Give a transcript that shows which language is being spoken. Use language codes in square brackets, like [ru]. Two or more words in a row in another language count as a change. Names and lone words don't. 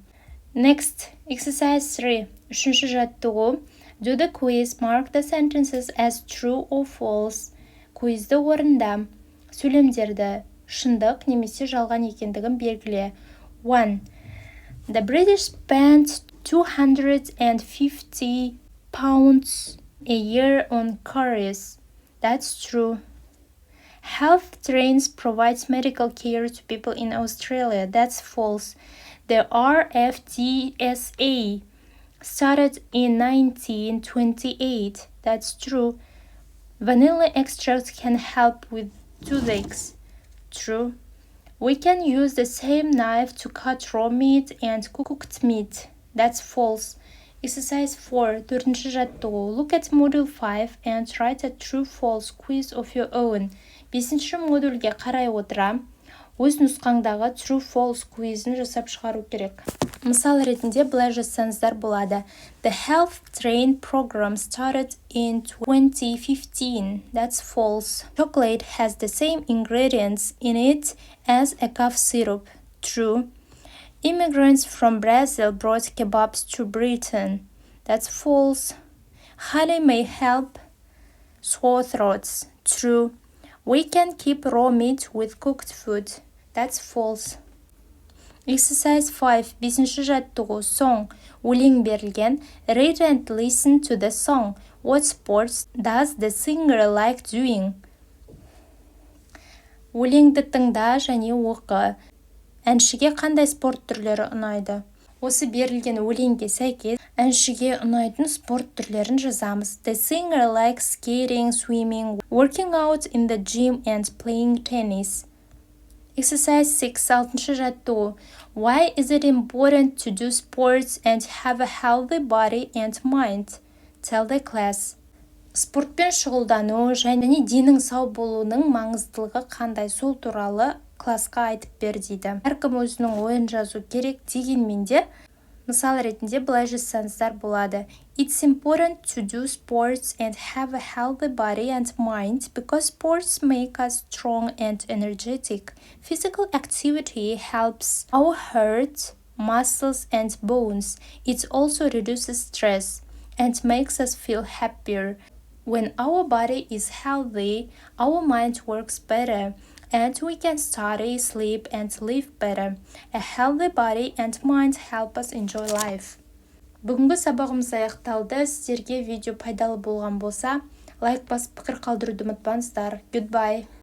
[en] Next, exercise 3. [kk] Үшінші жаттығу. [en] Do the quiz, mark the sentences as true or false. [kk] Квизді орында. Сөйлемдерді шындық немесе жалған екендігін белгіле. [en] 1. The British spent 250 pounds a year on curries. That's true. Health trains provides medical care to people in Australia. That's false. The RFDSA started in 1928. That's true. Vanilla extract can help with toothaches. True. We can use the same knife to cut raw meat and cooked meat. That's false. Exercise 4. [kk] Төртінші жаттығу. [en] Look at module 5 and write a true-false quiz of your own. [kk] Бесінші модульге қарай отыра, өз нұсқаңдағы true-false quizін жасап шығару керек. Мысал ретінде былай жазсаңыздар болады. [en] The health train program started in 2015. That's false. Chocolate has the same ingredients in it as a cough syrup. True. Immigrants from Brazil brought kebabs to Britain. That's false. Honey may help sore throats. True. We can keep raw meat with cooked food. That's false. Exercise 5. [kk] Бесінші жаттығу. Song. Өлең берілген. [en] Read and listen to the song. What sports does the singer like doing? [kk] Өлеңді тыңда және оқы. Әншіге қандай спорт түрлері ұнайды? Осы берілген өлеңге сәйкес әншіге ұнайтын спорт түрлерін жазамыз. [en] The singer likes skating, swimming, working out in the gym and playing tennis. Exercise 6. [kk] Алтыншы жаттығу. [en] Why is it important to do sports and have a healthy body and mind? Tell the class. [kk] Спортпен шұғылдану және денің сау болуының маңыздылығы қандай, сол туралы классқа айтып бер дейді. Әркім өзінің ойын жазу керек, дегенмен де мысал ретінде былай жазсаңыздар болады. [en] It's important to do sports and have a healthy body and mind because sports make us strong and energetic. Physical activity helps our heart, muscles and bones. It also reduces stress and makes us feel happier. When our body is healthy, our mind works better. And we can study, sleep, and live better. A healthy body and mind help us enjoy life. [kk] Бүгінгі сабағымыз аяқталды. Сіздерге видео пайдалы болған болса, лайк басып пікір қалдыруды ұмытпаңыздар. [en] Goodbye.